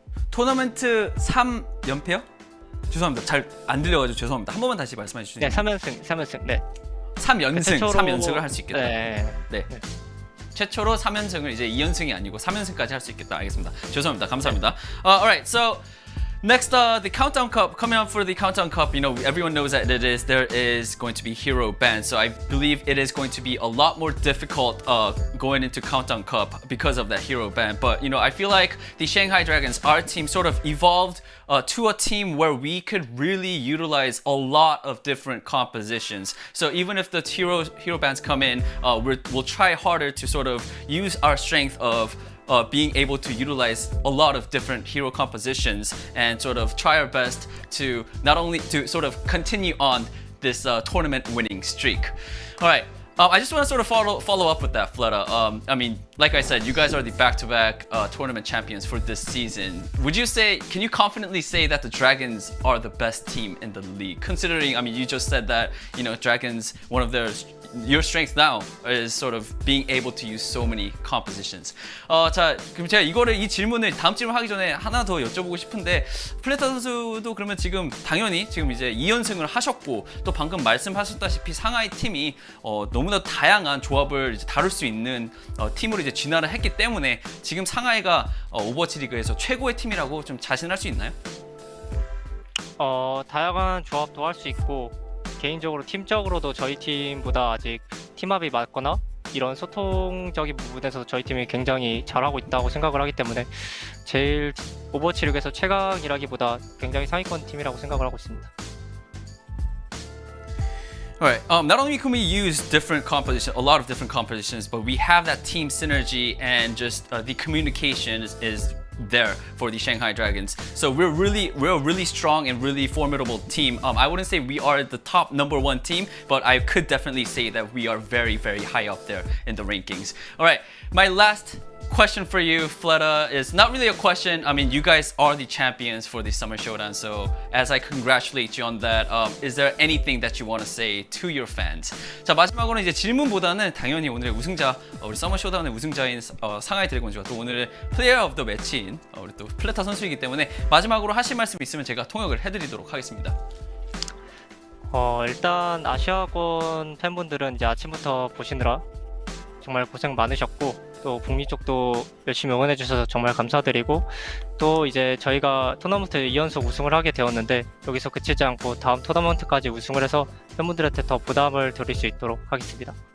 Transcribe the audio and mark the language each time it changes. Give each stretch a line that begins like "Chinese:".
Korean: 토너먼트 3연패요? 죄송합니다. 잘 안 들려가지고 죄송합니다. 한 번만 다시 말씀해 주시죠. 네, 3연승. 네. 3연승을 할 수 있겠다. 네. 최초로 3연승을 이제 2연승이 아니고 3연승까지 할 수 있겠다. 알겠습니다. 죄송합니다. 감사합니다.
English: Alright, so Next, the Countdown Cup. Coming up for the Countdown Cup, you know, everyone knows that there is going to be hero bans. So I believe it is going to be a lot more difficult going into Countdown Cup because of that hero ban. But, you know, I feel like the Shanghai Dragons, our team, sort of evolved to a team where we could really utilize a lot of different compositions. So even if the hero bans come in, we'll try harder to sort of use our strength of being able to utilize a lot of different hero compositions and sort of try our best to not only to sort of continue on this tournament winning streak. All right. I just want to sort of follow up with that, Fleta. I mean, like I said, you guys are the back-to-back tournament champions for this season. Can you confidently say that the Dragons are the best team in the league? Considering, I mean, you just said that, you know, Dragons, your strength now is sort of being able to use so many compositions.
Korean: 자, 그럼 제가 이 질문을 다음 질문 하기 전에 하나 더 여쭤보고 싶은데, 플레타 선수도 그러면 지금 당연히 지금 이제 2연승을 하셨고 또 방금 말씀하셨다시피 상하이 팀이 너무나 다양한 조합을 이제 다룰 수 있는 팀으로 이제 진화를 했기 때문에 지금 상하이가 오버워치 리그에서 최고의 팀이라고 좀 자신할 수 있나요? 다양한 조합도 할 수 있고 개인적으로 팀적으로도 저희 팀보다 아직 팀합이 맞거나 이런 소통적인 부분에서 저희 팀이 굉장히 잘하고 있다고 생각을 하기 때문에 제일 오버워치 리그에서 최강이라기보다 굉장히 상위권 팀이라고 생각을 하고 있습니다.
English: Alright, not only can we use a lot of different compositions, but we have that team synergy and just the communication is there for the Shanghai Dragons. So we're a really strong and really formidable team. I wouldn't say we are the top #1 team, but I could definitely say that we are very, very high up there in the rankings. Alright, my last question for you, Fleta, is not really a question. I mean, you guys are the champions for the Summer Showdown, so as I congratulate you on that, is there anything that you want to say to your fans?
Korean: 자, 마지막으로 이제 질문보다는 당연히 오늘의 우승자, 우리 서머 쇼다운의 우승자인 상하이 드래곤즈와 또 오늘의 플레이어 오브 더 매치인 우리 또 플레타 선수이기 때문에 마지막으로 하실 말씀 있으면 제가 통역을 해드리도록 하겠습니다. 일단 아시아권 팬분들은 이제 아침부터 보시느라 정말 고생 많으셨고 또 북미 쪽도 열심히 응원해 주셔서 정말 감사드리고 또 이제 저희가 토너먼트 2연속 우승을 하게 되었는데 여기서 그치지 않고 다음 토너먼트까지 우승을 해서 팬분들한테 더 부담을 드릴 수 있도록 하겠습니다.